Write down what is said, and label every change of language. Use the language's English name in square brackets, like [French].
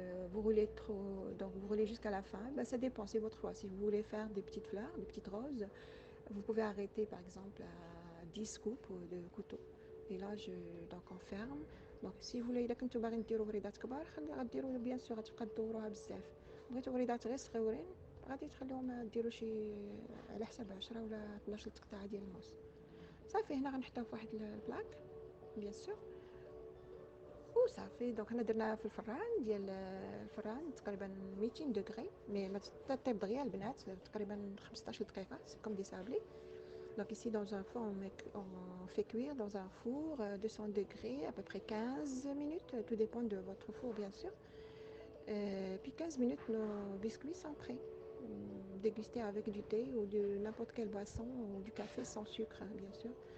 [French] Vous roulez trop, donc vous roulez jusqu'à la fin. Ben, ça dépend, c'est votre choix. Si vous voulez faire des petites fleurs, des petites roses, vous pouvez arrêter par exemple à 10 coupes de couteau. Et là, donc on ferme. Donc si vous voulez, [Arabic] إذا كنتو باغيين ديروا وريدات كبار غديروا بيان سور، غتبقى تدوروها بزاف. بغيتو وريدات غير صغيورين غادي تخليوهم ديروا شي على حساب 10 ولا 12 تقطعه ديال الموس. صافي هنا غنحطوه في واحد البلاك بيان سور وصافي. دونك هنا درناها في الفران ديال الفران تقريبا 200 دوغري، مي ما تطيب دغيا البنات، تقريبا 15 دقيقه [French] comme des sablés. Donc ici dans un four on fait cuire dans un four 200 degrés à peu près 15 minutes, tout dépend de votre four bien sûr. Puis 15 minutes nos biscuits sont prêts. Déguster avec du thé ou de n'importe quelle boisson ou du café sans sucre, hein, bien sûr.